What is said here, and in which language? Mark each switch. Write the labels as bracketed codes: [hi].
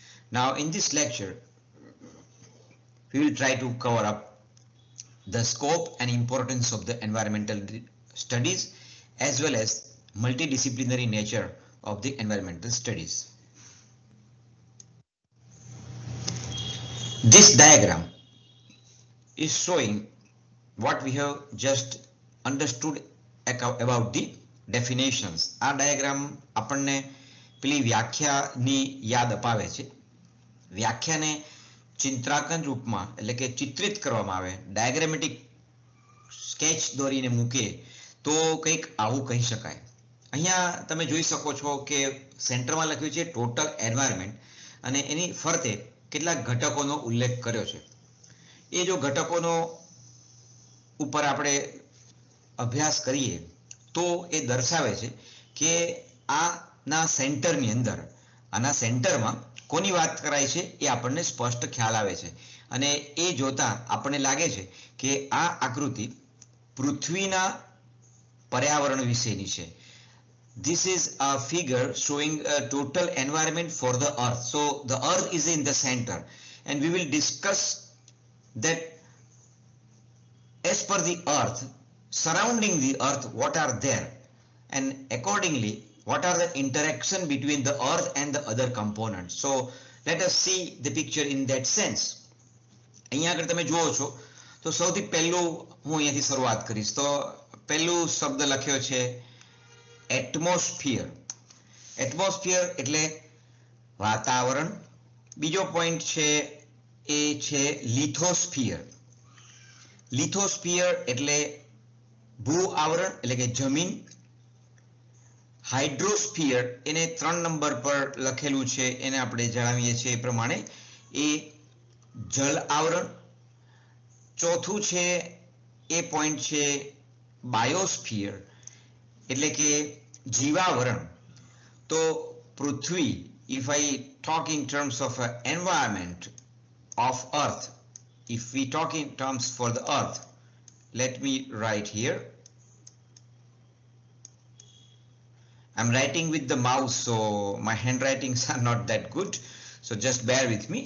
[en] Now in this lecture we will try to cover up the scope and importance of the environmental studies as well as multidisciplinary nature of the environmental studies. This diagram is showing what we have just understood about the definitions. [gu] આ diagram આપણને પેલી વ્યાખ્યાની યાદ અપાવે છે. વ્યાખ્યાને ચિત્રાંકન રૂપમાં એટલે કે ચિત્રિત કરવામાં આવે, ડાયાગ્રામેટિક સ્કેચ દોરીને મૂકે તો કંઈક આવું કહી શકાય. અહીંયા તમે જોઈ શકો છો કે સેન્ટરમાં લખ્યું છે ટોટલ એન્વાયરમેન્ટ અને એની ફરતે કેટલાક ઘટકોનો ઉલ્લેખ કર્યો છે. એ જો ઘટકોનો ઉપર આપણે અભ્યાસ કરીએ તો એ દર્શાવે છે કે આના સેન્ટરની અંદર આના સેન્ટરમાં કોની વાત કરાય છે એ આપણને સ્પષ્ટ ખ્યાલ આવે છે અને એ જોતા આપણને લાગે છે કે આ આકૃતિ પૃથ્વીના પર્યાવરણ વિશેની છે. [en] This is a figure showing a total environment for the earth. So the earth is in the center and we will discuss that as per the earth, surrounding the earth, what are there, and accordingly what are the interaction between the earth and the other components. So let us see the picture in that sense. [gu] અહીંયા આગળ તમે જુઓ છો તો સૌથી પહેલું હું અહીંયાથી શરૂઆત કરીશ. તો પહેલું શબ્દ લખ્યો છે એટમોસ્ફિયર. એટમોસ્ફિયર એટલે વાતાવરણ. બીજો પોઈન્ટ છે એ છે લિથોસ્ફિયર. લિથોસ્ફિયર એટલે ભૂ આવરણ એટલે કે જમીન. હાઇડ્રોસ્ફિયર એને 3 નંબર પર લખેલું છે, એને આપણે જણાવીએ છીએ એ પ્રમાણે એ જલ આવરણ. ચોથું છે એ પોઈન્ટ છે બાયોસ્ફિયર એટલે કે જીવાવરણ. તો પૃથ્વી, [en] if I talk in terms of environment of earth, if we talk in terms for the earth, let me write here. I'm writing with the mouse, so my handwritings are not that good, so just bear with me.